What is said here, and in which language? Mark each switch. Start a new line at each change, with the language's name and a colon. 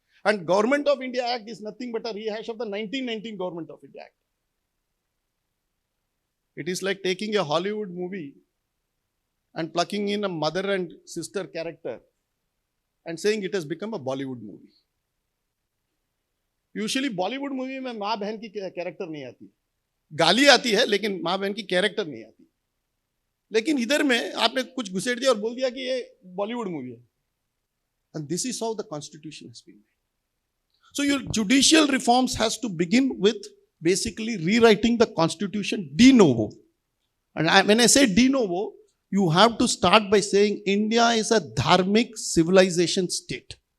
English: And Government of India Act is nothing but a rehash of the 1919 Government of India Act. It is like taking a Hollywood movie and plucking in a mother and sister character and saying it has become a Bollywood movie. Usually Bollywood movie
Hindi: में माँ बहन की character नहीं आती, गाली आती है लेकिन माँ बहन की character नहीं आती. लेकिन इधर में आपने कुछ घुसेड़ दिया और बोल दिया कि ये बॉलीवुड मूवी है.
English: And this is how the constitution has been made. So your judicial reforms has to begin with basically rewriting the constitution de novo. And when I say de novo, you have to start by saying India is a dharmic civilization state.